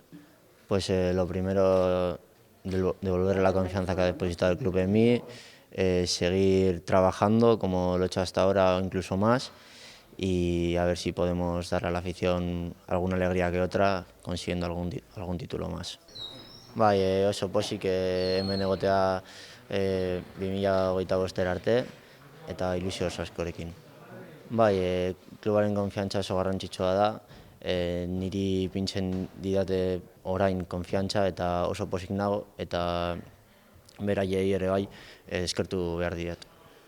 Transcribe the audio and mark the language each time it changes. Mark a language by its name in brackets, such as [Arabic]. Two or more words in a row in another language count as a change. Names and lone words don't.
[Spanish] Pues lo primero, devolver la confianza que ha depositado el club en mí, seguir trabajando como lo he hecho hasta ahora o incluso más y a ver si podemos darle a la afición alguna alegría que otra consiguiendo algún título más. [Basque] Bai, oso pozik hemen egotea 2025 arte eta ilusio oso askorekin. Bai, klubaren konfiantza oso garrantzitsua da, niri pintzen didate orain konfiantza eta oso pozik nago eta beraiei ere bai eskertu behar diet.